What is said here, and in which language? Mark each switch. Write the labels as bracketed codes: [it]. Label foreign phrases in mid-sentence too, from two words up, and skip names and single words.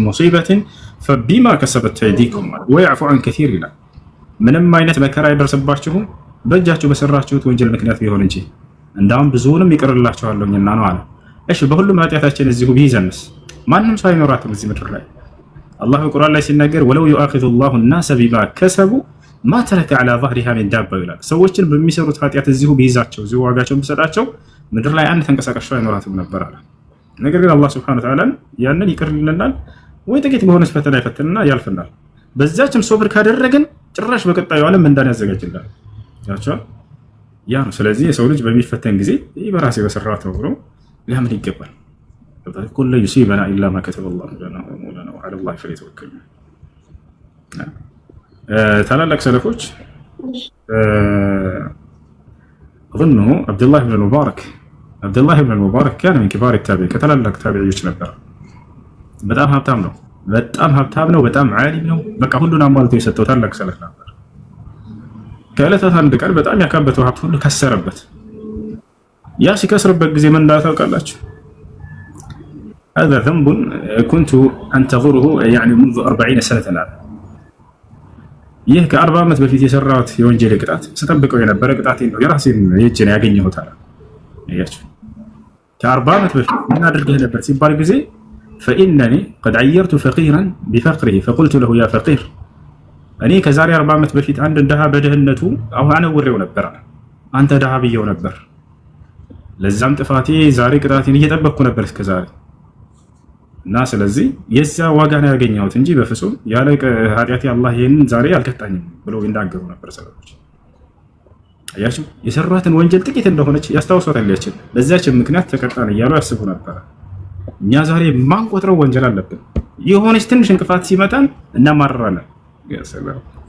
[ar] مصيبة فبما كسبت أيديكم ويعفو عن كثير [am] ይላል። ምንም አይነት መከራ አይደርስባችሁም በእጃችሁ በሰራችሁት ወንጀል ምክንያት ቢሆን እንጂ እንዳውም ብዙውንም ይቅርላችኋለሁና ነው አለ። እሺ በሁሉም ኃጢአታችን እዚሁ ቢይዘንስ ማንም ሰው አይኖራትም እዚህ ምድር ላይ። አላህ በቁርአን ላይ ሲናገር [ar] ولو يؤاخذ الله الناس بما كسبوا ما ترك على ظهرها من [am] دابة ይላል። ሰዎችን በሚሰሩት ኃጢአት እዚሁ ቢይዛቸው እዚሁ ዋጋቸውን ቢሰጣቸው ምድር ላይ አንድ ተንቀሳቃሽ አይኖራትም ነበር አለ። ነገር ግን አላህ [ar] سبحانه وتعالى [am] ያንን ይቅርልናል ወይ ጥቂት በሆነች ፈተና ይፈትንና ያልፍናል። በዛችም ሶብር ካደረግን ጭራሽ በቀጣዩ ዓለም እንዳን ያዘጋጅልናል። ያቻው ያ ነው። ስለዚህ የሰው ልጅ በሚፈተን ጊዜ በራሴ በሰራሁት ነው ብሎ ሊያምን ይገባል። [ar] كل يصيبنا إلا ما كتب الله لنا ومولانا وعلى الله فليتوكل. [am] ታላላቅ ሰለፎች [ar] أظنه عبد الله بن المبارك كان من كبار التابعين [am] ከታላላቅ ታቢዒዎች ነበር። በጣም ሀብታም ነው፣ በጣም ዓሊም ነው። በቃ ሁሉን አሟልቶ የሰጠው ታላቅ ሰለፍ ነበር። ከዕለታት አንድ ቀን በጣም ያካበተው ሀብት ሁሉ ከሰረበት። ያ ሲከስርበት ጊዜ ምን እንዳታውቃላችሁ? [ar] هذا ذنب كنت أنتظره يعني منذ 40 سنة الآن. [am] ይህ ከ40 ዓመት በፊት የሰራሁት የወንጀል ቅጣት ስጠብቀው የነበረ ቅጣቴ ነው። የራሴን የእጄን ያገኘሁት አለ። እያችሁ ከ40 ዓመት በፊት ምን አድርገህ ነበር ሲባል ጊዜ [ar] فإنني قد عيرت فقيرا بفقره فقلت له يا فقير [am] እኔ ከዛሬ 40 ዓመት በፊት አንድ ደሃ በድህነቱ አሁን አነውሬው ነበር። አንተ ደሃ ብየው ነበር። ለዛም ጥፋቴ ዛሬ ቅጣቴን እየጠበቅኩ ነበር እስከዛሬ እና ስለዚህ የዛ ዋጋ ነው ያገኘሁት እንጂ በፍጹም ያለ ኃጢአቴ አላህ ይሄንን ዛሬ አልቀጣኝም ብለው ይናገሩ ነበር ሰዎች። አያችሁ የሰራትን ወንጀል ጥቂት እንደሆነች ያስታውሷታል። ያችን በዛች ምክንያት ተቀጣን እያሉ ያስቡ ነበር። እኛ ዛሬ ማንቆጥረው ወንጀል አለብን። የሆነች ትንሽ እንቅፋት ሲመጣን እናማርራለን። ያሰላም